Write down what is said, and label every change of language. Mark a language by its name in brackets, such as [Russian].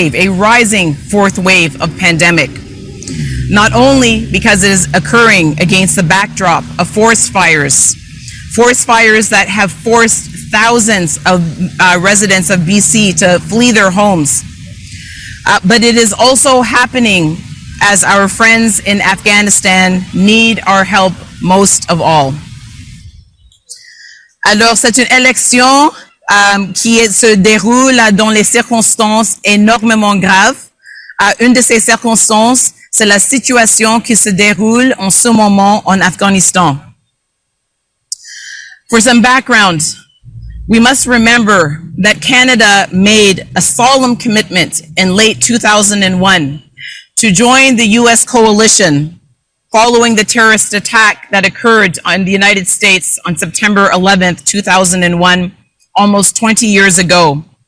[English] rising fourth wave of pandemic, not only because it is occurring against the backdrop of forest fires that have forced thousands of residents of BC to flee their homes, but it is also happening as our friends in Afghanistan need our help most of all. [French] Alors, c'est une élection qui se déroule dans les circonstances énormément graves. Une de ces circonstances, c'est la situation qui se déroule en ce moment en Afghanistan. [English] For some background, we must remember that Canada made a solemn commitment in late 2001 to join the U.S. coalition following the terrorist attack that occurred on the United States on September 11th, 2001, almost 20 years ago.